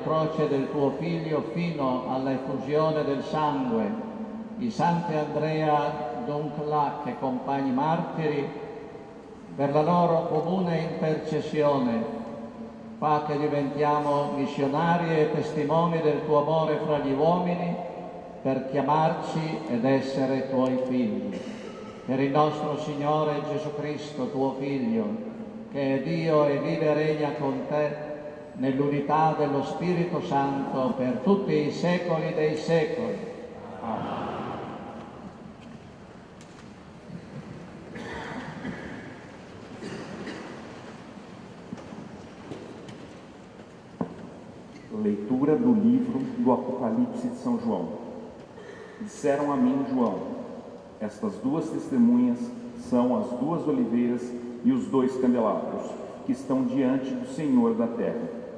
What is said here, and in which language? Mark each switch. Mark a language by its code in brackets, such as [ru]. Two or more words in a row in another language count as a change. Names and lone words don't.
[it] croce del tuo Figlio fino alla effusione del sangue, i santi Andrea Dunclac e compagni martiri, per la loro comune intercessione, fa che diventiamo missionari e testimoni del tuo amore fra gli uomini per chiamarci ed essere tuoi figli. Per il nostro Signore Gesù Cristo, tuo Figlio, che è Dio e vive e regna con te nell'unità dello Spirito Santo per tutti i secoli dei secoli. Amen. [pt] Leitura do livro do Apocalipse de São João. Disseram a mim, João: estas duas testemunhas são as duas oliveiras e os dois candelabros que estão diante do Senhor da terra.